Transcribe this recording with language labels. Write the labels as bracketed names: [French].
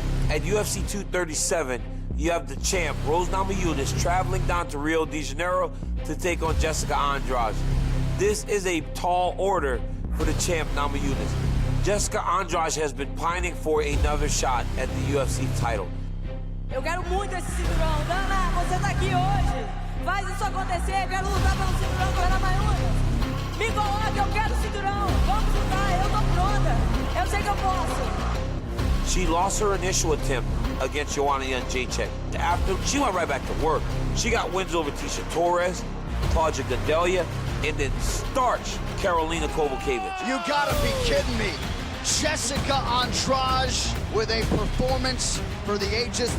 [English] At UFC 237, you have the champ, Rose Namajunas, traveling down to Rio de Janeiro to take on Jessica Andrade. This is a tall order for the champ, Namajunas. Jessica Andrade has been pining for another shot at the UFC title. [Portuguese] Eu quero muito esse cinturão. Dana, você tá aqui hoje. Faz isso acontecer. Eu quero lutar pelo cinturão com a Namajunas. Me coloca, eu quero o cinturão. Vamos lutar, eu tô pronta. Eu sei que eu posso. [English] She lost her initial attempt against Joanna Jędrzejczyk. After, she went right back to work. She got wins over Tisha Torres, Claudia Gadelha, and then starched Karolina Kowalkiewicz. You gotta be kidding me. Jessica Andrade with a performance for the ages.